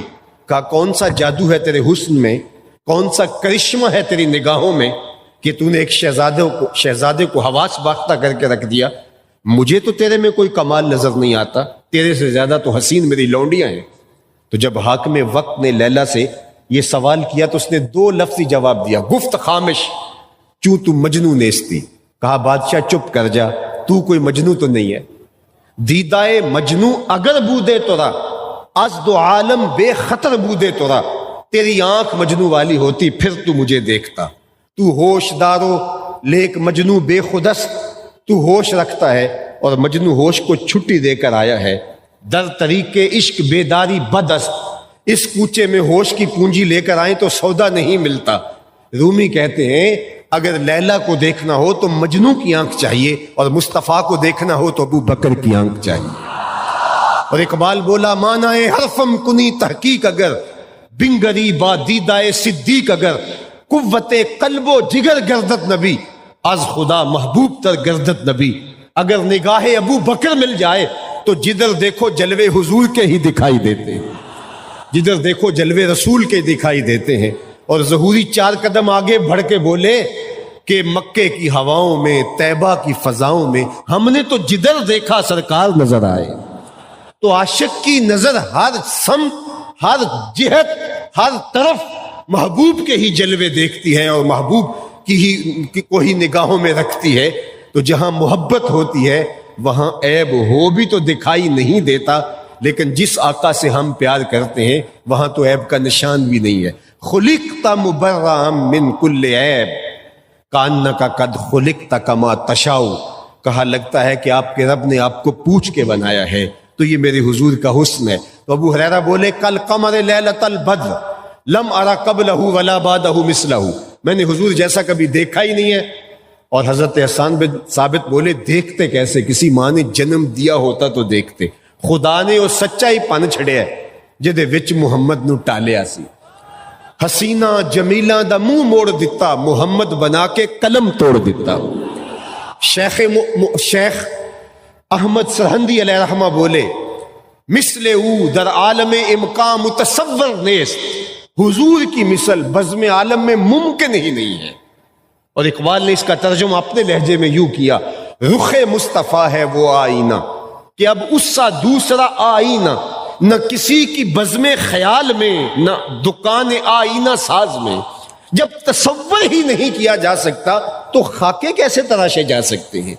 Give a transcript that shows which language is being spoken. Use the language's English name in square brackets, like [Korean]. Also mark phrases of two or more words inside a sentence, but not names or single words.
[Urdu] کہا کون سا جادو ہے تیرے حسن میں، کون سا کرشمہ ہے تیری نگاہوں میں کہ تو نے ایک شہزادے کو حواس باختہ کر کے رکھ دیا۔ مجھے تو تیرے میں کوئی کمال نظر نہیں آتا، تیرے سے زیادہ تو حسین میری لونڈیاں ہیں۔ تو جب حاکم وقت نے لیلا سے یہ سوال کیا تو اس نے 2 لفظی جواب دیا، [Persian] گفت خامش کیوں تو مجنو نیستی۔ [Urdu] کہا بادشاہ چپ کر جا، تو کوئی مجنو تو نہیں ہے۔ [Persian] دیدائے مجنو اگر بودے تورا، از دو عالم بے خطر بودے تورا، [Urdu] تیری آنکھ مجنو والی ہوتی پھر تو مجھے دیکھتا۔ [Persian] تو ہوش دارو لیک مجنو بے خودست، [Urdu] تو ہوش رکھتا ہے اور مجنو ہوش کو چھٹی دے کر آیا ہے۔ [Persian] در طریق عشق بیداری بدست، [Urdu] اس کوچے میں ہوش کی پونجی لے کر آئیں تو سودا نہیں ملتا۔ رومی کہتے ہیں اگر لیلا کو دیکھنا ہو تو مجنو کی آنکھ چاہیے، اور مصطفیٰ کو دیکھنا ہو تو ابو بکر کی آنکھ چاہیے۔ اور اقبال بولا [Persian] معنی حرفم کنی تحقیق اگر، بنگری با دیدائے صدیق اگر، قوت قلب و جگر گردت نبی، از خدا محبوب تر گردت نبی۔ [Urdu] اگر نگاہ ابو بکر مل جائے تو جدھر دیکھو جلوے حضور کے ہی دکھائی دیتے ہیں، جدھر دیکھو جلوے رسول کے دکھائی دیتے ہیں۔ اور ظہوری 4 قدم آگے بڑھ کے بولے کہ مکے کی ہواؤں میں، طیبہ کی فضاؤں میں ہم نے تو جدھر دیکھا سرکار نظر آئے۔ تو عاشق کی نظر ہر سمت، ہر جہت، ہر طرف محبوب کے ہی جلوے دیکھتی ہے اور محبوب کی کو ہی نگاہوں میں رکھتی ہے۔ تو جہاں محبت ہوتی ہے وہاں عیب ہو بھی تو دکھائی نہیں دیتا، لیکن جس آقا سے ہم پیار کرتے ہیں وہاں تو عیب کا نشان بھی نہیں ہے۔ [Arabic] خلقت مبرئا من کل عیب کانک قد خلقت کما تشاء، [Urdu] کہا لگتا ہے کہ آپ کے رب نے آپ کو پوچھ کے بنایا ہے۔ تو یہ میرے حضور کا حسن ہے۔ تو ابو ہریرہ بولے [Arabic] کل قمر لیلۃ البدر لم ارى قبلہ ولا بعدہ مثلہ، [Urdu] میں نے حضور جیسا کبھی دیکھا ہی نہیں ہے۔ اور حضرت حسان بن ثابت بولے دیکھتے کیسے، کسی ماں نے جنم دیا ہوتا تو دیکھتے۔ [Punjabi] خدا نے وہ سچا ہی پن چھڑیا جدے وچ محمد نو ٹالیا سی، حسینہ جمیلہ دا منہ موڑ دیتا، محمد بنا کے قلم توڑ دیتا۔ [Urdu] شیخ احمد سرہندی علیہ رحمہ بولے [Persian] مثل او در عالم امکان متصور نیست، [Urdu] حضور کی مثل بزم عالم میں ممکن ہی نہیں ہے۔ اور اقبال نے اس کا ترجمہ اپنے لہجے میں یوں کیا، رخ مصطفیٰ ہے وہ آئینہ کہ اب اس سا دوسرا آئینہ، نہ کسی کی بزم خیال میں نہ دکان آئینہ ساز میں۔ جب تصور ہی نہیں کیا جا سکتا تو خاکے کیسے تراشے جا سکتے ہیں؟